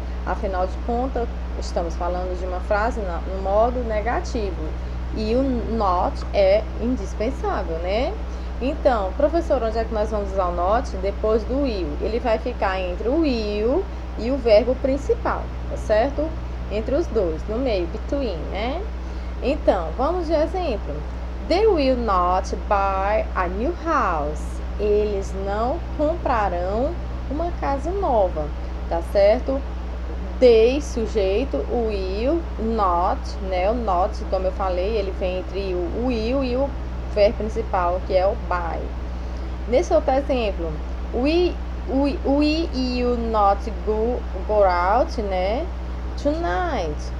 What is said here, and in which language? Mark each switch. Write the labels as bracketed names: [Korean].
[Portuguese] Afinal de contas, estamos falando de uma frase no modo negativo e o not é indispensável, né? Então, professor, onde é que nós vamos usar o not? Depois do will. Ele vai ficar entre o will e o verbo principal, tá certo? Entre os dois, no meio, between, né? Então, vamos de exemplo. [English] They will not buy a new house. [Portuguese] Eles não comprarão uma casa nova, tá certo? They, sujeito, o will, not, né? O not, como eu falei, ele vem entre o will e o verbo principal, que é o buy. Nesse outro exemplo, [English] we you not go out, né? Tonight.